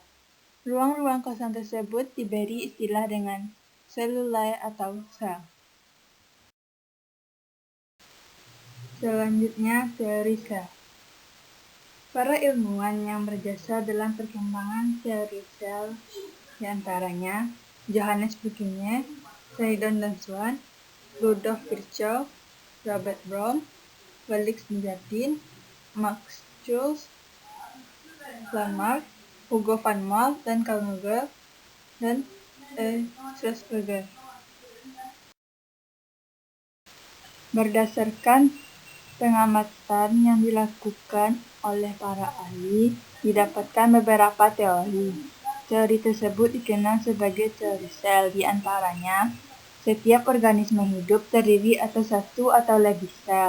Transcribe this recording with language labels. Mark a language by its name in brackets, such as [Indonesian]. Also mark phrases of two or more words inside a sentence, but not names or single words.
[Indonesian] Ruang-ruang kosong tersebut diberi istilah dengan selulae atau sel. Selanjutnya, teori sel. Para ilmuwan yang berjasa dalam perkembangan teori sel diantaranya Johannes Bucquet, Sheridan dan Swan, Rudolf Virchow, Robert Brown, Felix Dujardin, Max Schulz, Lamarck, Hugo van Maal, dan Carl Nagel, dan Strasberger. Berdasarkan pengamatan yang dilakukan oleh para ahli, didapatkan beberapa teori. Teori tersebut dikenal sebagai teori sel. Di antaranya, setiap organisme hidup terdiri atas satu atau lebih sel.